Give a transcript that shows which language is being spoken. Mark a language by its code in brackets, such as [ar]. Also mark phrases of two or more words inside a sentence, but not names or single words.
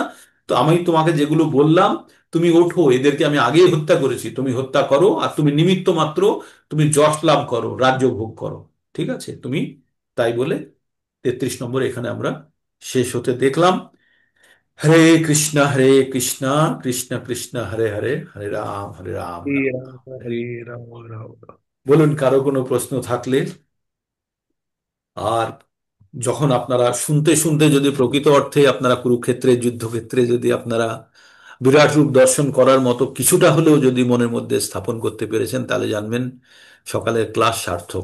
[bn] তো আমি তোমাকে যেগুলো বললাম, তুমি ওঠো, এদেরকে আমি আগেই হত্যা করেছি, তুমি হত্যা করো, আর তুমি নিমিত্ত মাত্র, তুমি যশ লাভ করো, রাজ্য ভোগ করো। ঠিক আছে তুমি, তাই বলে 33 নম্বর এখানে আমরা শেষ হতে দেখলাম। হরে কৃষ্ণ, হরে কৃষ্ণ, কৃষ্ণ কৃষ্ণ হরে হরে, হরে রাম, হরে রাম हरे রাম। राम हरे राम राम राम। বলুন কারো কোনো প্রশ্ন থাকলে। আর যখন আপনারা শুনতে শুনতে যদি প্রকৃত অর্থে আপনারা কুরুক্ষেত্রে যুদ্ধক্ষেত্রে যদি আপনারা বিরাট রূপ দর্শন করার মতো কিছুটা হলেও যদি মনের মধ্যে স্থাপন করতে পেরেছেন, তাহলে জানবেন সকালের ক্লাস সার্থক।